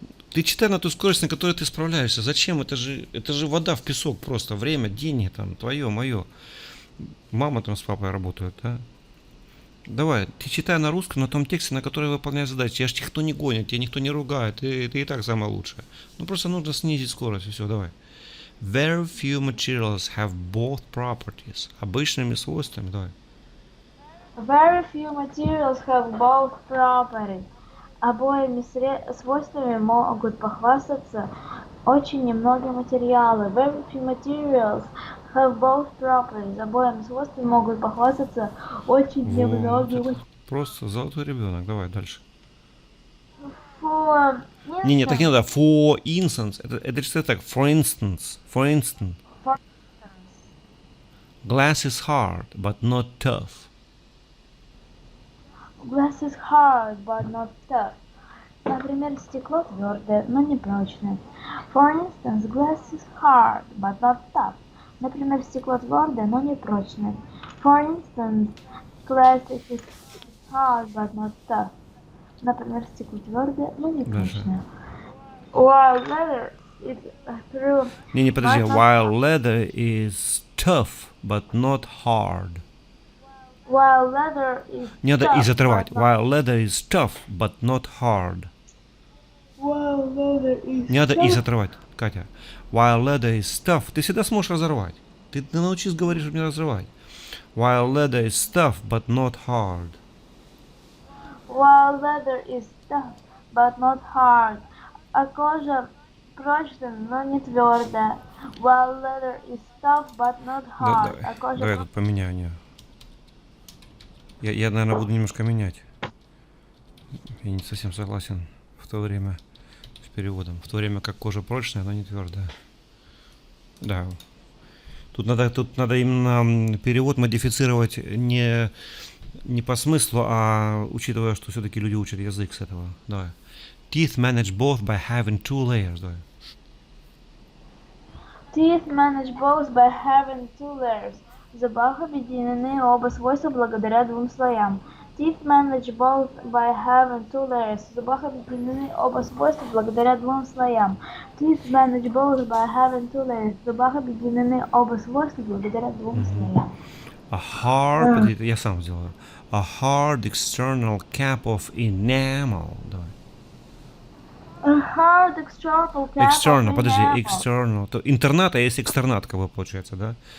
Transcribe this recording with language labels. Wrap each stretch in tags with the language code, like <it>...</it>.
<ru>Ты читай на ту скорость, на которой ты справляешься. Зачем? Это же вода в песок просто. Время, деньги там, твое, мое. Мама там с папой работают, да? Давай, ты читай на русском, на том тексте, на который выполняешь задачи. Тебя же никто не гонит, тебя никто не ругает, ты и так самое лучшее. Ну просто нужно снизить скорость, и все, давай.</ru> <en>Very few materials have both properties.</en> <ru>Обычными свойствами, давай.</ru> <en>Very few materials have both properties.</en> <ru>Обоими свойствами могут похвастаться очень немногие материалы.</ru> <en>Very few materials have both properties.</en> <ru>Обоими свойствами могут похвастаться очень немногие материалы. Просто золотой ребенок. Давай дальше.</ru> <en>For</en> <ru>Не, так не надо.</ru> <en>For instance.</en> <ru>Это что так?</ru> <en>For instance. For instance. Glass is hard, but not tough. Glass is hard, but not tough.</en> <ru>Например, стекло твердое, но не прочное.</ru> <en>For instance, glass is hard, but not tough.</en> <ru>Например, стекло твердое, но не прочное.</ru> <en>For instance, glass is hard, but not tough.</en> <ru>Например, стекло твердое, но не прочное.</ru> <en>While leather is through...</en> <ru>Не, подожди.</ru> <en>While leather is tough, but not hard. While leather is</en> <ru>Не надо</ru> <en>tough,</en> <ru>из отрывать.</ru> <en>but not- While leather is tough, but not hard. While leather is</en> <ru>Не надо из</ru> <en>tough,</en> <ru>отрывать, Катя.</ru> <en>While leather is tough,</en> <ru>ты всегда сможешь разорвать. Ты научись говорить, чтобы не разрывать.</ru> <en>While leather is tough, but not hard. While leather is tough, but not hard.</en> <ru>А кожа прочная, но не твердая.</ru> <en>While leather is tough, but not hard.</en> <ru>Давай, А кожа давай я тут поменяю. Не. Я, наверное, буду немножко менять. Я не совсем согласен в то время с переводом. В то время как кожа прочная, но не твердая. Да. Тут надо именно перевод модифицировать не по смыслу, а учитывая, что все-таки люди учат язык с этого. Давай.</ru> <en>Teeth manage both by having two layers.</en> <ru>Давай.</ru> <en>Teeth manage both by having two layers.</en> <ru>Зубах объединены оба свойства благодаря двум слоям.</ru> <en>Teeth manage both by having two layers.</en> <ru>Зубах объединены оба свойства благодаря двум слоям.</ru> <en>Teeth manage both by having two layers.</en> <ru>Зубах объединены оба свойства благодаря двум слоям.</ru> <en>A hard,</en> <ru>я сам сделаю.</ru> <en>A hard external cap of enamel.</en> <ru>Давай.</ru> <en>A hard external cap External, of</en> <ru>подожди,</ru> <en>enamel. external.</en> <ru>То интернат, а есть экстернат, как бы получается, да?</ru>